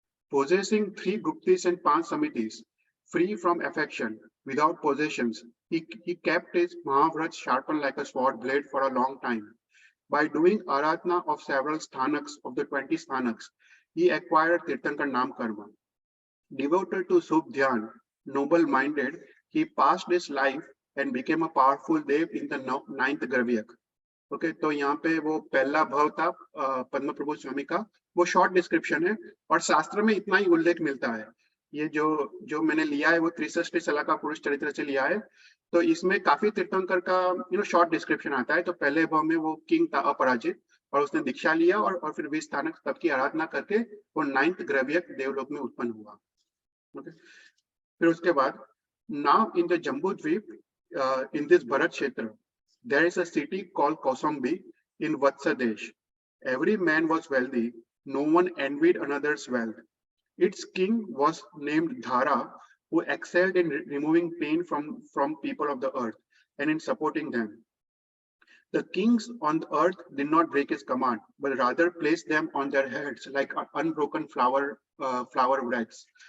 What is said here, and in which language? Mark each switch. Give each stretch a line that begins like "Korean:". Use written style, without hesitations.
English: Possessing 3 Guptis and 5 Samitis, free from affection, without possessions, he kept his Mahavrat sharpened like a sword blade for a long time. By doing Aradhana of several sthanaks of the 20 sthanaks, he acquired Tirthankar Nam Karma. Devoted to Subh Dhyan, noble-minded, he passed his life and became a powerful dev in the 9th Gravyak.
Hindi: Okay, तो यहाँ पे वो पहला भाव था पद्म प्रभु स्वामी का, वो short description है और शास्त्र में इतना ही उल्लेख मिलता है। ये जो मैंने लिया है वो 63 साल का पुरुष चरित्र से लिया है, तो इसमें काफी तीर्थंकर का शॉर्ट डिस्क्रिप्शन आता है। तो पहले भाव में वो किंग था अपराजित और उसने दीक्षा लिया और फिर 20 स्थानक तब की आराधना करके वो 9th ग्रव्यक देवलोक में उत्पन्न हुआ।
English: okay,
Hindi: फिर उसके बाद
English: Now in the Jambudvipa in this Bharat Kshetra there is a city called Kausambi in Vatsadesh. Every man was wealthy, no one envied another's wealth. Its king was named Dhara, who excelled in removing pain from people of the earth and in supporting them. The kings on the earth did not break his command, but rather placed them on their heads like unbroken flower wreaths.